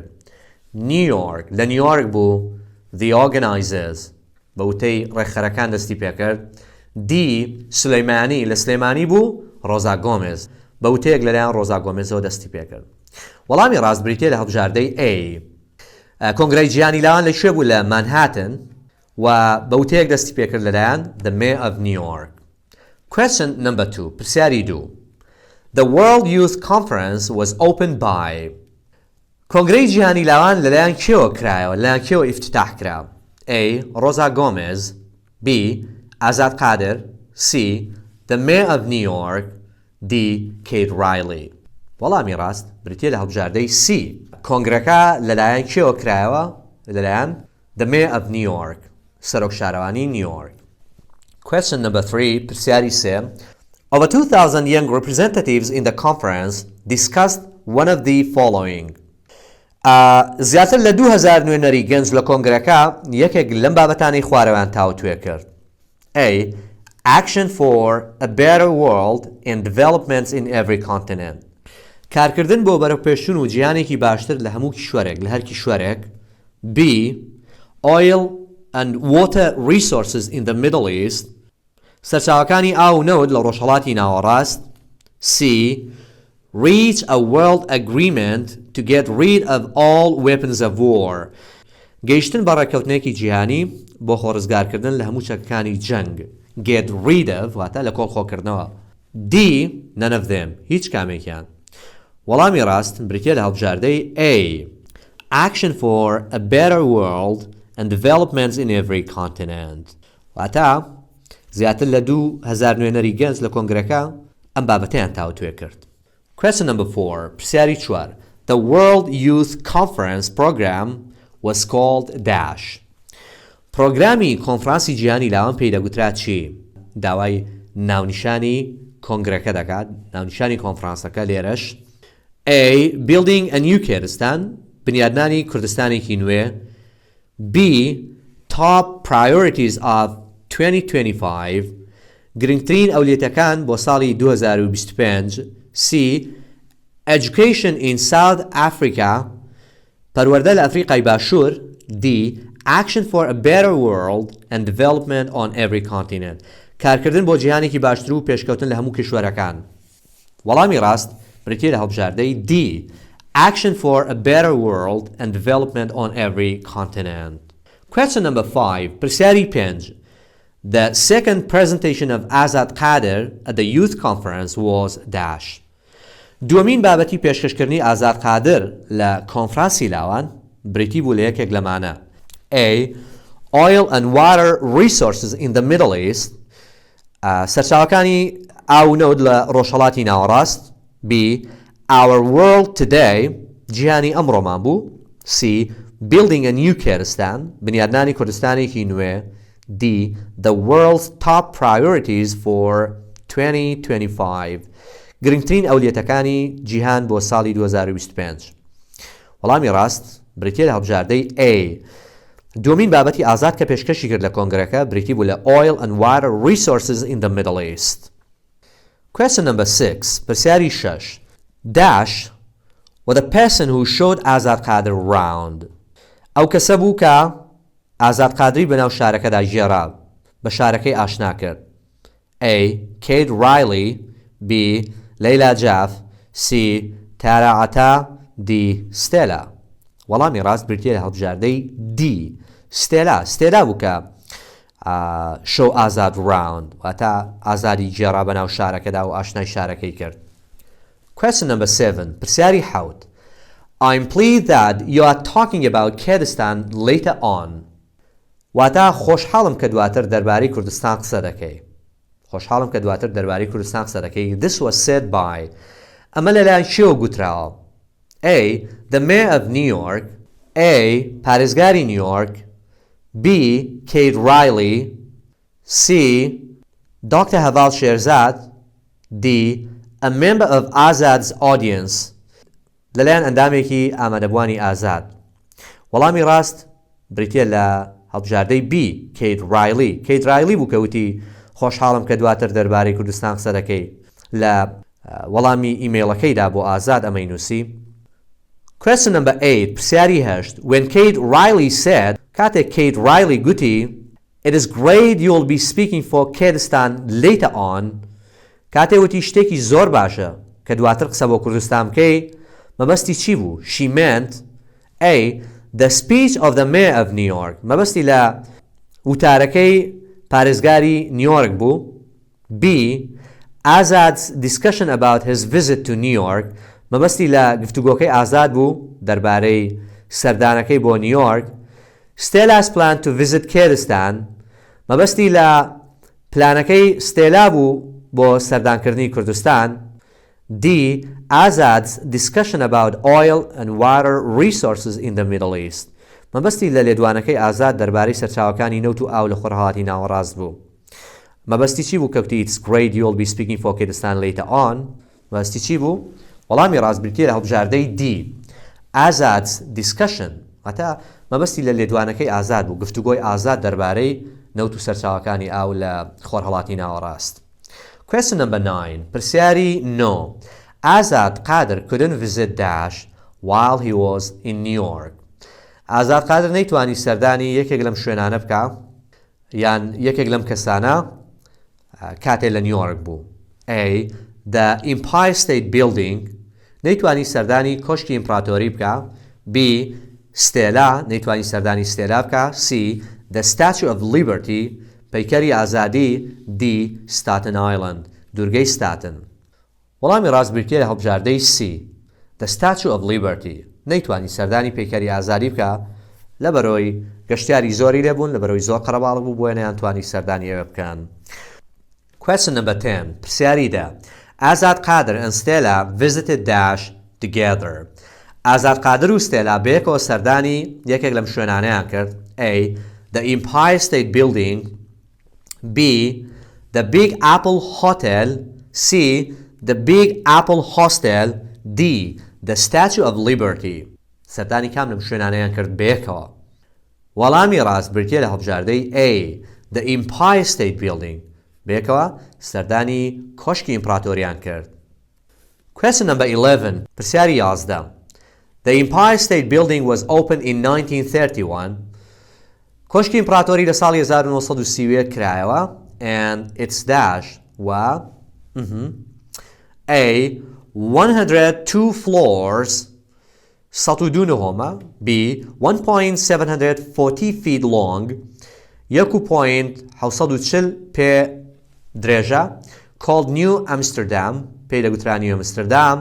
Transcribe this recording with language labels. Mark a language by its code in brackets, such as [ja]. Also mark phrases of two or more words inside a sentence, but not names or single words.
[ckb] نیویۆرک، لە نیویۆرک بوو، [en] The Organizers [ckb] بە وتەی ڕێکخەرەکان دەستی پێکرد. D، سلەیمانی، لە سلەیمانی بوو، ڕۆزا گۆمێز بە وتەیەک لەلایەن ڕۆزا گۆمێزەوە دەستی پێکرد. وەڵامی ڕاستبریتیە لە هەڵبژاردەی A. کۆنگرەی جیهانی لاوان لەکوێ بوو؟ لە مانهاتن و بە وتەیەک دەستی پێکرد لەلایەن [en] The Mayor of New York. Question number 2، پرسیاری 2 The World Youth Conference was opened by. [ckb] کۆنگرەی جیهانی لاوان لەلایەن کێوە کرایەوە؟ لەلایەن کێوە ئیفتتاح کرا؟ A، ڕۆزا گۆمێز. B، ئازاد قادر. C. [en] The Mayor of New York. D. Kate Riley. [ckb] وەڵامی ڕاست بریتیە لە هەڵبژاردەی C. کۆنگرەکە لەلایەن کێوە کرایەوە؟ [en] لەلایەن The Mayor of New York. [ckb] سەرۆک شارەوانی نیویۆرک. [en] Question number 3 پرسیاری 3. Over 2,000 young representatives in the conference discussed one of the following. [ckb] زیاتر لە 2,000 نوێنەری گەنج لە کۆنگرەکە یەکێک لەم بابەتانەی خوارەوان تاوتوێ کرد. A. [en] Action for a better world and developments in every continent. [ckb] کارکردن بۆ بەرەوپێشچوون و جیهانێکی باشتر لە هەموو کیشوەرێک لە هەر کیشوەرێک. B. [en] Oil and water resources in the Middle East. [ckb] سەرچاوەکانی ئاو و نەوت لە ڕۆژهەڵاتی ناوەڕاست. C. [en] Reach a world agreement to get rid of all weapons of war. [ckb] گەیشتن بە ڕێکەوتنێکی جیهانی بۆ خۆڕزگارکردن لە هەموو چەکەکانی جەنگ. [en] Get rid of [ckb] واتە لە کۆڵخۆکردنەوە. D. [en] None of them. [ckb] هیچ کامێکیان. وەڵامی ڕاست بریتیە لە هەڵبژاردەی A. [en] Action for a better world and developments in every continent. [ckb] واتە زیاتر لە 2,000 نوێنەری گەنج لە کۆنگرەکە ئەم بابەتیان تاوتوێ کرد. [en] Question number 4 پرسیاری 4. The World Youth Conference program was called Dash. [ckb] پرۆگرامی کۆنفرانسی جیهانی لاوان پێی دەگوترا چی؟ داوای ناونیشانی کۆنگرەکە دەکات. ناونیشانی کۆنفرانسەکە لێرەش A. [en] Building a new Kurdistan. [ckb] بنیادنانی کوردستانێکی نوێ. [en] B. Top priorities of 2025. [ckb] گرنگترین ئەولێتەکان بۆ ساڵی 2025. C. [en] Education in South Africa. [ckb] پەروەردە لە ئەفریقای باشوور. D. [en] Action for a better world and development on every continent. [ckb] کارکردن بۆ جیهانێکی باشتر و پێشکەوتن لە هەموو کشوەرەکان. وەڵامی ڕاست بریتیە لە هەڵبژاردەی D. [en] Action for a better world and development on every continent. Question number 5 پرسیاری 5. The second presentation of Azad Qadir at the youth conference was dash. [ckb] دومین بابەتی پێشکەشکردنی ئازاد قادر لە کۆنفرانسی لاوان بریتی بوو لە یەکێک لەمانە. A. [en] Oil and water resources in the Middle East. [ckb] سەرچاوەکانی ئاو نەوت لە ڕۆژهەڵاتی ناوەڕاست. [en] B. Our world today. [ckb] جیهانی ئەمڕۆمان بوو. C. [en] Building a new Kurdistan. [ckb] بنیادنانی کوردستانێکی نوێ. D. [en] The world's top priorities for 2025. [ckb] گرنگترین ئەولێتەکانی جیهان بۆ ساڵی 2025. وەڵامی ڕاست بریتیە لە هەڵبژاردەی A. دومین بابەتی ئازاد کە پێشکەشی کرد لە کۆنگرەکە بریتی بوو لە [en] Oil and Water Resources in the Middle East. Question number 6 پرسیاری 6. Dash was the person who showed Azad Qadir around. [ckb] ئەو کەسە بوو کە ئازاد قادری بەناو شارەکەدا ژێڕا بە شارەکەی ئاشنا کرد. A. Kate Riley. B. Leila Jaff. C. Tara Ata. D. Stella. وەڵامی ڕاست بریتیە لە هەڵبژاردەی D. Stella بوو کە [en] show Azad round [ckb] واتە ئازادی ژێڕا بەناو شارەکەدا و ئاشنای شارەکەی کرد. [en] Question number 7 پرسیاری 7. I'm pleased that you are talking about Kurdistan later on. [ckb] واتە خۆشحاڵم کە دواتر دەربارەی کوردستان قسە دەکەی. خۆشحاڵم کە دواتر دەربارەی کوردستان قسە دەکەی. [en] This was said by. [ckb] ئەمە لەلایەن چێوە گوتراوە؟ [en] A. The Mayor of New York. A. [ckb] پارێزگاری نیویۆرک. B. Kate Riley. C. Dr. Haval Sherzad. D. [en] A member of Azad's audience. [ckb] لەلایەن ئەندامێکی ئامادەبوانی ئازاد. وەڵامی ڕاست بریتیە لە هەڵبژاردەی B. Kate Riley. Kate Riley بوو کەوتی خۆشحاڵم کە دواتر دەربارەی کوردستان قسە دەکەی. لە وەڵامی ئیمێیلەکەیدا بۆ ئازاد ئەمەی نووسی. [en] Question number 8 پرسیاری 8. When Kate Riley said [ckb] کاتێک Kate Riley گوتی [en] It is great you will be speaking for Kurdistan later on. [ckb] کاتێ وتی شتێکی زۆر باشە کە دواتر قسە بۆ کوردستان بکەی مەبەستی چی بوو؟ [en] She meant A. The speech of the mayor of New York. [ckb] مەبەستی لە وتارەکەی پارێزگاری نیویۆرک بوو. B. [en] Azad's discussion about his visit to New York. [ckb] مەبەستی لە گفتوگۆکەی ئازاد بوو دەربارەی سەردانەکەی بۆ نیویۆرک. [en] Stella's plan to visit Kurdistan. [ckb] مەبەستی لە پلانەکەی ستێلا بوو بۆ سەردانکردنی کوردستان. D. [en] Azad's discussion about oil and water resources in the Middle East. [ckb] مەبەستی لە لێدوانەکەی ئازاد دەربارەی سەرچاوەکانی نەوت و ئاو لە خۆرهەڵاتی ناوەڕاست بوو. مەبەستی چی بوو کەوتی [en] It's great you'll be speaking for Kurdistan later on. [ckb] مەبەستی چی بوو؟ وەڵامی ڕاستبردیە لە هەڵبژاردەی D. [en] Azad's discussion. [ckb] هەتا مەبەستی لە لێدوانەکەی ئازاد بوو، گفتوگۆی ئازاد دەربارەی نەوت و سەرچاوەکانی ئاو لە خۆرهەڵاتی ناوەڕاست. [en] Question number 9. پرسیاری 9. Azad Qadir couldn't visit Daesh while he was in New York. [ckb] Azad Qadir نەیتوانی سەردانی یەکێک لەم شوێنانە بکە یان یەکێک لەم کەسانە کاتێ لە نیویۆرک بوو. A. The Empire State Building نەیتوانی سەردانی کۆشکی ئیمپراتۆری بکە. B. ستێلا نەیتوانی سەردانی ستێلا بکە. C. The Statue of Liberty پەیکەری ئازادی. D. Staten Island دوورگەی ستاتن. وەڵامی ڕاستبردیە لە هەڵبژاردەی C. The Statue of Liberty نەیتوانی سەردانی پەیکەری ئازادی بکە لەبەرەوەی گەشتیاری زۆری لێبوون لەبەرەوەی زۆر قەرەباڵغ بوو بۆیە نەیانتوانی سەردانی ئێوە بکەن. [en] Question number 10. پرسیاری دا. Azad Qadir and Stella visited Daesh together. [ckb] Azad Qadir و Stella بەیەکەوە سەردانی یەکێک لەم شوێنانەیان کرد. A. The Empire State Building. B. The Big Apple Hotel. C. The Big Apple Hostel. D. The Statue of Liberty. سەردانی کام لەم شوێنانەیان کرد بەیەکەوە. وەڵامی ڕاستبردیە لە هەڵبژاردەی A. The Empire State Building بەیەکەوە سەردانی کۆشکی ئیمپراتۆریان کرد. [en] Question number 11. پرسیاری 11. The Empire State Building was opened in 1931. [ckb] کۆشکی ئیمپراتۆری لە ساڵی 1930 کرایەوە [en] and its dash [ckb] و A. 102 floors 102 نهۆمە. B. 1.740 [en] feet long [ckb] 1.740 پێ درێژە called New Amsterdam پێی دەگوترا New Amsterdam.